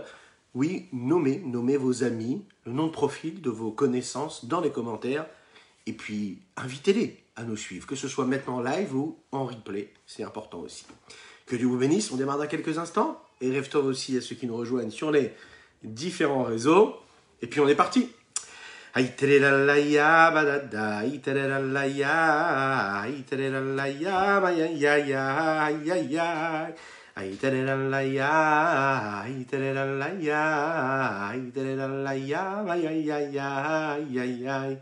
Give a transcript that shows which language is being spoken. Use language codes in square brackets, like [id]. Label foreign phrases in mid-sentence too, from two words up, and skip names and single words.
[fr] Oui, nommez vos amis, le nom de profil de vos connaissances dans les commentaires. Et puis, invitez-les à nous suivre, que ce soit maintenant en live ou en replay. C'est important aussi. Que Dieu vous bénisse. On démarre dans quelques instants. Et [he] ערב טוב [fr] aussi à ceux qui nous rejoignent sur les différents réseaux. Et puis, on est parti. Ay tereralaya badada, ay tereralaya, ay tereralaya, ay ay ay ay ay ay. Ay tereralaya, ay tereralaya, ay tereralaya, ay ay ay ay ay ay.